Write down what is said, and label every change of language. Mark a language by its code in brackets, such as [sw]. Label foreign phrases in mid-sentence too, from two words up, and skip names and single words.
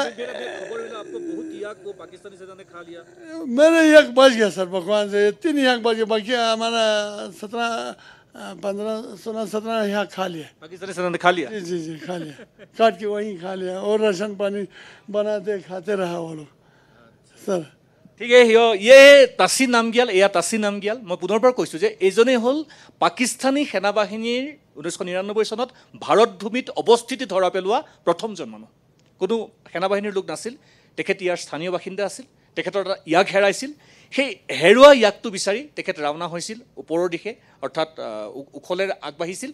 [hi] आपको बहुत याक को पाकिस्तानी सेना ने खा लिया, मेरे यक बच गया सर भगवान से, 3 यक बच गया, बाकी हमारा 17 यहाँ खा लिया, पाकिस्तानी सेना ने खा लिया। जी जी जी खा लिया, काट के वहीं खा लिया और राशन पानी बनाते खाते रहा वो लोग सर। [as] ঠিক ইয়ে তাচি নামগিয়াল, এয়া তাচি নামগিয়াল। মই পুনৰবাৰ কৈছোঁ যে এইজনেই হ'ল পাকিস্তানী সেনাবাহিনীৰ 1999 চনত ভাৰত ভূমিত অৱস্থিতি ধৰা পেলোৱা প্ৰথমজন মানুহ। কোনো সেনাবাহিনীৰ লোক নাছিল, তেখেত ইয়াৰ স্থানীয় বাসিন্দা আছিল, তেখেতৰ এটা ইয়াক হেৰাইছিল, সেই হেৰুৱা ইয়াকটো বিচাৰি তেখেত ৰাওনা হৈছিল ওপৰৰ দিশে, অৰ্থাৎ উখলে আগবাঢ়িছিল।